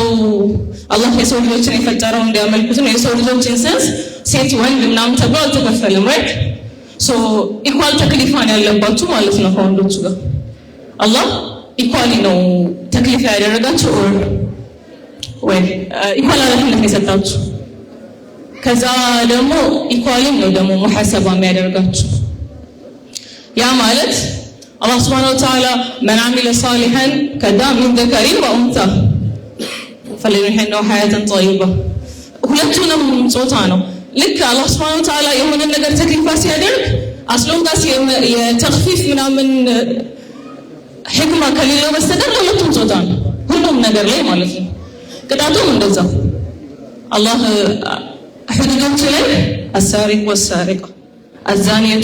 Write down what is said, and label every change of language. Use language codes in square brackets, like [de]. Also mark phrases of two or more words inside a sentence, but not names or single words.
[am] አላህ የሰው ልጆችን የፈጠረው እንዲያመልኩት ነው። የሰው ልጆችን ሰንስ ሴት ወንድ ምናምን ተብሎ አልተከፈለም። [en] right so equal [am] ተክሊፋን ያለባችሁ ማለት ነው ከወንዶቹ ጋር አላህ ኢኳሊ ነው ተክሊፍ ያደረጋችሁ ወይ ኢኳል ኃላፊነት የሰጣችሁ። ከዛ ደግሞ ኢኳሊ ነው ደግሞ ሙሐሰባ የሚያደርጋችሁ። ያ ማለት አላህ [ar] سبحانه وتعالى من عمل صالحا من ذكر وأنثى فلنحيينه حياة طيبة [am] ሁለቱንም ጾታ ነው። ልክ አላህ [ar] سبحانه وتعالى [am] የሆነ ነገር ተክሊፍ ሲያደርግ አስሎንጋስ የተኽፊፍ ምናምን ሕክማ ከሌለው በስተቀር ሁለቱም ጾታ ነው ሁሉም ነገር ላይ ማለት ነው። ቅጣቱም እንደዛ አላህ ሕዱዶች ላይ [ar] السارق والسارقة [am] አዛኒየቱ